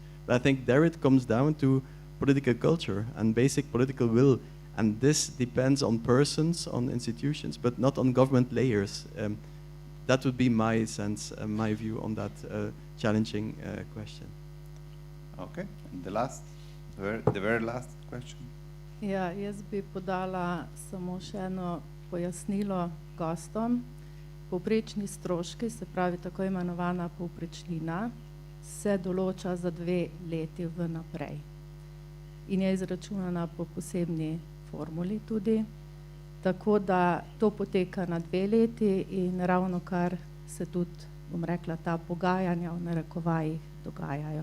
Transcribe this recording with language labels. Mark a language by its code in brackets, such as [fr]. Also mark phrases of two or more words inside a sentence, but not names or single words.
[en] But I think there it comes down to political culture and basic political will, and this depends on persons, on institutions, but not on government layers. That would be my sense, my view on that challenging question. Okay, and the very last question. [sl] Ja, jaz bi podala samo še eno pojasnilo gostom. Povprečni stroški, se pravi tako imenovana povprečnina, se določa za 2 leti vnaprej in je izračunana po posebni formuli tudi, tako da to poteka na 2 leti in ravno kar se tudi, bom rekla, ta pogajanja v narekovajih dogajajo.